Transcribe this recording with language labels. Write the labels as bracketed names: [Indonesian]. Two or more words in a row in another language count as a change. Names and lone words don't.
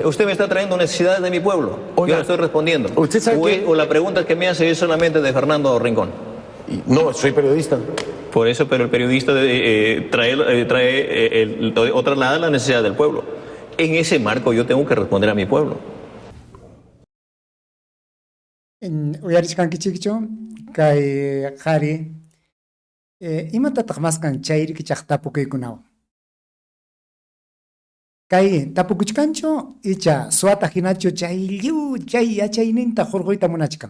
[Spanish] Usted me está trayendo necesidades de mi pueblo. Oiga, Yo le estoy respondiendo. ¿usted sabe o, que- o la pregunta que me hace es solamente de Fernando Rincón. No, soy periodista. Por eso, pero el periodista o traslada la necesidad del pueblo. En ese marco yo tengo que responder a mi pueblo. [Quechua] Uyarishkankichikchu kay qhari imatataq maskan chayrikchaq tapukuykunawan. Kay tapukuchkanchu icha suwata hinachu chay yachayninta hurquyta munachkan.